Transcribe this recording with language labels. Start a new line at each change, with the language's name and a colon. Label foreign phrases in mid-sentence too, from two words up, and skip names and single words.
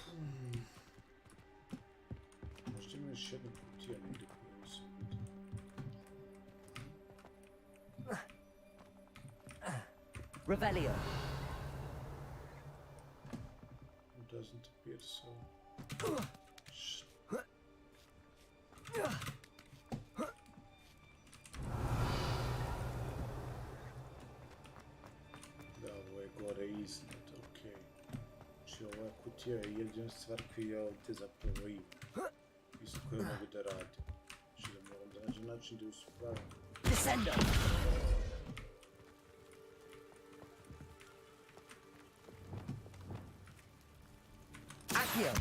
Bosnian: Možda ima još jedna kutija negdje koja se vidi. Revelio.
English: It doesn't appear so.
Bosnian: Iznad, okej. Znači ova kutija je jedina stvar koju ja ovdje zapravo imam. Isto koju mogu da radim. Znači da moram da nađem način da uspravim. Descendo! Accio!